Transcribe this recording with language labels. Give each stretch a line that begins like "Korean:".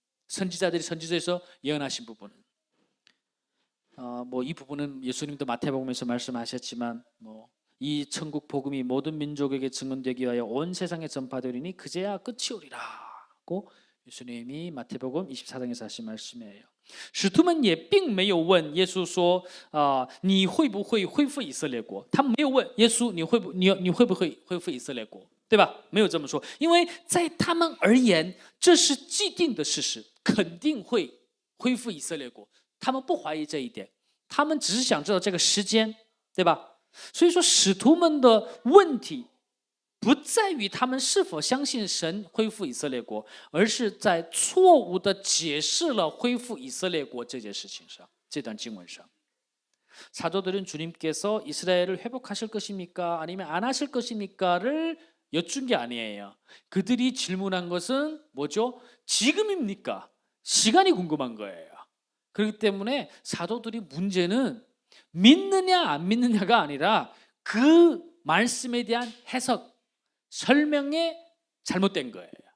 Korean: 선지자에서 예언하신 부분은 이 부분은 예수님도 마태복음에서 말씀하셨지만 이 천국 복음이 모든 민족에게 증언되기 위하여 온 세상에 전파되리니 그제야 끝이 오리라고 예수님이 마태복음 24장에서 하신 말씀이에요.
Chinese: 使徒们也并没有问耶稣说你会不会恢复以色列国？他们没有问耶稣你会不会恢复以色列国，对吧？没有这么说，因为在他们而言这是既定的事实，肯定会恢复以色列国，他们不怀疑这一点，他们只是想知道这个时间，对吧？所以说使徒们的问题不在于他们是否相信神恢复以色列国，而是在错误的解释了恢复以色列国这件事情上，这段经文上。
Korean: 사도들은 주님께서 이스라엘을 회복하실 것입니까? 아니면 안 하실 것입니까?를 여쭌 게 아니에요. 그들이 질문한 것은 뭐죠? 지금입니까? 시간이 궁금한 거예요. 그렇기 때문에 사도들이 문제는 믿느냐 안 믿느냐가 아니라 그 말씀에 대한 해석, 설명에 잘못된 거예요.